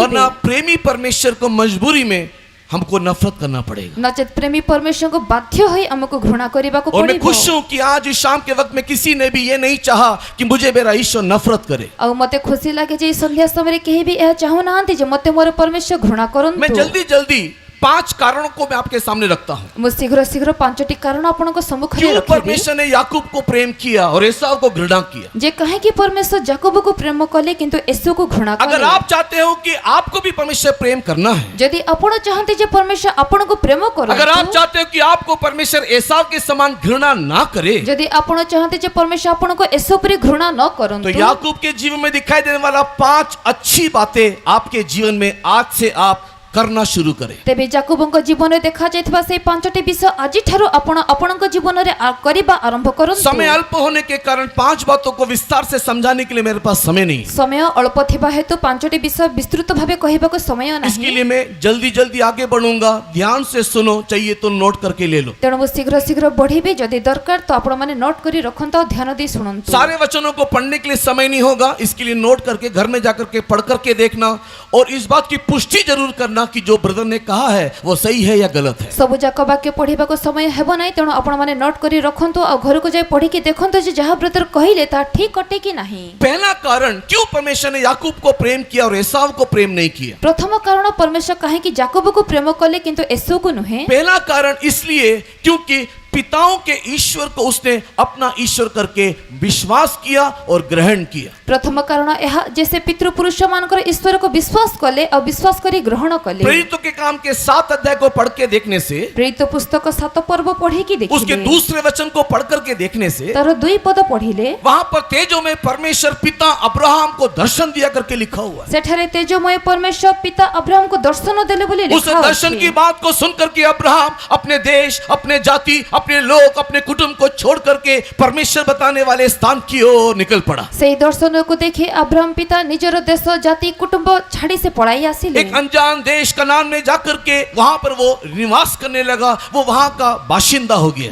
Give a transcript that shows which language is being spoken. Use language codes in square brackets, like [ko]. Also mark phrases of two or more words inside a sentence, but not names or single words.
[hi] वरना प्रेमी परमेश्वर को मजबूरी में हमको नफरत करना पड़ेगा। [or] ନଚେତ ପ୍ରେମୀ ପରମେଶ୍ୱରଙ୍କୁ ବାଧ୍ୟ ହୋଇ ଆମକୁ ଘୃଣା କରିବାକୁ [hi] और मैं [or] ପଡ଼ିବ। [hi] खुश हूं कि आज इस शाम के वक्त में किसी ने भी ये नहीं चाहा कि मुझे मेरा ईश्वर नफरत करे। [or] ଆଉ ମତେ ଖୁସି ଲାଗେ ଯେ ଏହି ସନ୍ଧ୍ୟା ସମୟରେ କେହି ବି ଏହା ଚାହୁଁନାହାନ୍ତି ଯେ ମତେ ମୋର ପରମେଶ୍ୱର ଘୃଣା [hi] मैं [or] କରନ୍ତୁ। [hi] जल्दी जल्दी 5 कारणों को मैं आपके सामने रखता हूँ। [or] ମୁଁ ଶୀଘ୍ର ଶୀଘ୍ର ପାଞ୍ଚଟି କାରଣ ଆପଣଙ୍କ ସମ୍ମୁଖରେ [hi] क्यों [or] ରଖିବି [hi] परमेश्वर ने याकूब को प्रेम किया और एसाव को घृणा किया। [or] ଯେ କାହିଁକି ପରମେଶ୍ୱର ଯାକୋବକୁ ପ୍ରେମ କଲେ କିନ୍ତୁ ଏସୋକୁ ଘୃଣା [hi] अगर [or] କଲେ। [hi] आप चाहते हो कि आपको भी परमेश्वर प्रेम करना है, [or] ଯଦି ଆପଣ ଚାହାନ୍ତି ଯେ ପରମେଶ୍ୱର ଆପଣଙ୍କୁ ପ୍ରେମ [hi] अगर आप [or] କରନ୍ତୁ, [hi] चाहते हो कि आपको परमेश्वर एसाव के समान घृणा ना करे, [or] ଯଦି ଆପଣ ଚାହାନ୍ତି ଯେ ପରମେଶ୍ୱର ଆପଣଙ୍କୁ ଏସୋ ପରି ଘୃଣା ନ [hi] तो [or] କରନ୍ତୁ, [hi] याकूब के जीवन में दिखाई देने वाला 5 अच्छी बातें आपके जीवन में आज से आप करना शुरू करें। [or] ତେବେ ଯାକୋବଙ୍କ ଜୀବନରେ ଦେଖାଯାଇଥିବା ସେହି ପାଞ୍ଚଟି ବିଷୟ ଆଜିଠାରୁ ଆପଣ ଆପଣଙ୍କ ଜୀବନରେ କରିବା ଆରମ୍ଭ କରନ୍ତୁ। [hi] समय अल्प होने के कारण 5 बातों को विस्तार से समझाने के लिए मेरे पास समय नहीं है। [or] ସମୟ ଅଳ୍ପ ଥିବା ହେତୁ ପାଞ୍ଚଟି ବିଷୟ ବିସ୍ତୃତ ଭାବେ କହିବାକୁ ସମୟ [hi] इसके [or] ନାହିଁ। [hi] लिए मैं जल्दी जल्दी आगे बढ़ूंगा, ध्यान से सुनो, चाहिए तो नोट करके ले लो। [or] ତେଣୁ ମୁଁ ଶୀଘ୍ର ଶୀଘ୍ର ବଢିବି, ଯଦି ଦରକାର ତ ଆପଣମାନେ ନୋଟ୍ କରି ରଖନ୍ତୁ ଆଉ ଧ୍ୟାନ ଦେଇ ଶୁଣନ୍ତୁ। [hi] सारे वचनों को पढ़ने के लिए समय नहीं होगा, इसके लिए नोट करके घर में जाकर के पढ़ करके देखना और इस बात की पुष्टि जरूर करना कि जो ब्रदर ने कहा है वो सही है या गलत है। [or] ସବୁ ଯାକ ବାକ୍ୟ ପଢିବାକୁ ସମୟ ହେବ ନାହିଁ, ତେଣୁ ଆପଣମାନେ ନୋଟ୍ କରି ରଖନ୍ତୁ ଆଉ ଘରକୁ ଯାଇ ପଢିକି ଦେଖନ୍ତୁ ଯେ ଯାହା ବ୍ରଦର କହିଲେ ତାହା ଠିକ ଅଟେ କି ନାହିଁ। [hi] पहला कारण क्यों परमेश्वर ने याकूब को प्रेम किया और एसाव को प्रेम नहीं किया। [or] ପ୍ରଥମ କାରଣ ପରମେଶ୍ୱର କାହିଁକି ଯାକୋବକୁ ପ୍ରେମ କଲେ କିନ୍ତୁ ଏସୋକୁ ନୁହେଁ। [hi] पहला कारण इसलिए क्योंकि पिताओं के ईश्वर को उसने अपना ईश्वर करके विश्वास किया और ग्रहण किया। [or] ପ୍ରଥମ କାରଣ ଏହା ଯେ ସେ ପିତୃପୁରୁଷ ମାନଙ୍କର ଈଶ୍ୱରକୁ ବିଶ୍ୱାସ କଲେ ଆଉ ବିଶ୍ୱାସ କରି ଗ୍ରହଣ କଲେ। [hi] प्रेरितों के काम के 7 अध्याय को पढ़ के देखने से, [or] ପ୍ରେରିତ ପୁସ୍ତକ 7 ପର୍ବ ପଢିକି [hi] उसके [or] ଦେଖିଲେ, [hi] दूसरे वचन को पढ़ करके देखने से [or] ତାର 2 ପଦ ପଢିଲେ [hi] वहां पर तेजो में परमेश्वर पिता अब्राहम को दर्शन दिया करके लिखा हुआ है। [or] ସେଠାରେ ତେଜମୟ ପରମେଶ୍ୱର ପିତା ଅବ୍ରାହମକୁ ଦର୍ଶନ ଦେଲେ ବୋଲି [hi] उस [or] ଲେଖା [hi] दर्शन की [or] ଅଛି। [hi] बात को सुन करके अब्राहम अपने देश, अपने जाति, अपने लोग, अपने कुटुंब को छोड़ करके परमेश्वर बताने वाले स्थान की ओर निकल पड़ा। [or] ସେହି ଦର୍ଶନକୁ ଦେଖି ଅବ୍ରାହମ ପିତା ନିଜର ଦେଶ ଜାତି କୁଟୁମ୍ବ ଛାଡ଼ି ସେ ପଳାଇ ଆସିଲେ। [hi] एक अनजान देश कनान में जाकर के वहां पर वो निवास करने लगा, वो वहां का बाशिंदा हो गया।